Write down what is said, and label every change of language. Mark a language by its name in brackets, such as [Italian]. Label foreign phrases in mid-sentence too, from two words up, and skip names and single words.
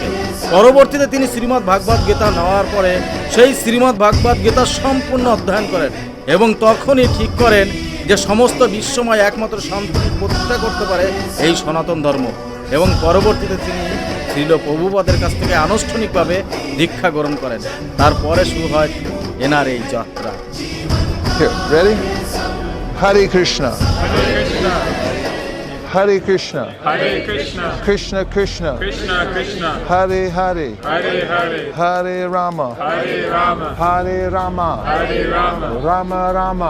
[Bangla] পরবর্তীতে তিনি শ্রীমদ্ ভাগবত গীতা নেওয়ার পরে সেই শ্রীমদ্ ভাগবত গীতা সম্পূর্ণ অধ্যয়ন করেন এবং তখনই ঠিক করেন যে সমস্ত বিশ্বময় একমাত্র শান্তি প্রতিষ্ঠা করতে পারে এই সনাতন ধর্ম এবং পরবর্তীতে তিনি শ্রীল প্রভুপাদের কাছ থেকে আনুষ্ঠানিকভাবে দীক্ষা গ্রহণ করেন। তারপরে শুরু হয় এনার এই যাত্রা। [English] Here, ready? [Sanskrit] Hare Krishna. Hare Krishna. Hare Krishna. Hare Krishna. Krishna Krishna. Krishna Krishna. Hare Hare. Hare Hare. Hare Rama. Hare Rama. Hare Rama. Hare Rama. Rama Rama.